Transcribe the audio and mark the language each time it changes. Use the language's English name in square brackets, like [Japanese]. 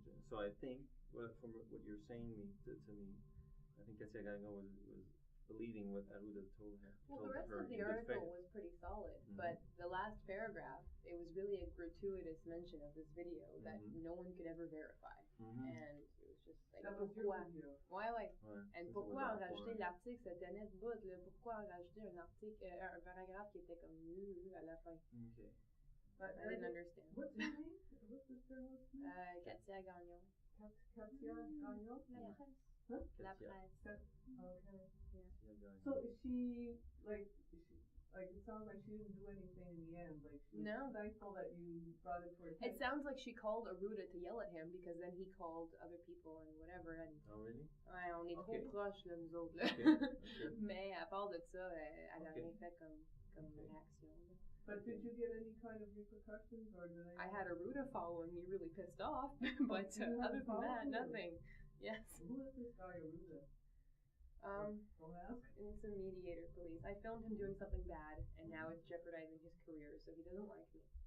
[English] So I think, from what you're saying to me, I think Katia Gagnon was believing what Arruda told her. Well, the rest of the article was pretty solid, but the last paragraph, it was really a gratuitous mention of this video that no one could ever verify. And it was just like, [French] pourquoi? Ouais. Et pourquoi en rajouter l'article, ça tenait de bout, là? Pourquoi en rajouter un article, un paragraphe qui était comme à la fin? [English] Okay. I didn't understand. What's her name? What's this journalist's name? Katia Gagnon. Katia Gagnon? [French] La presse. [English] Huh? [French] La presse. [English] Okay. Yeah. So is she like it sounds like she didn't do anything in the end. Like she's thankful that you brought it to her attention. It sounds like she called Arruda to yell at him because then he called other people and whatever. And oh really? [French] Ouais, on est trop proches là, nous autres là. [English] Okay. [French] Mais à part de ça, elle a rien fait comme réaction. [English] But did you get any kind of repercussions, or did I had Arruda following me, really pissed off. But other than that, nothing. Yes. Who is this guy Arruda? Don't ask. It's a mediator police. I filmed him doing something bad, and now it's jeopardizing his career, so he doesn't like me.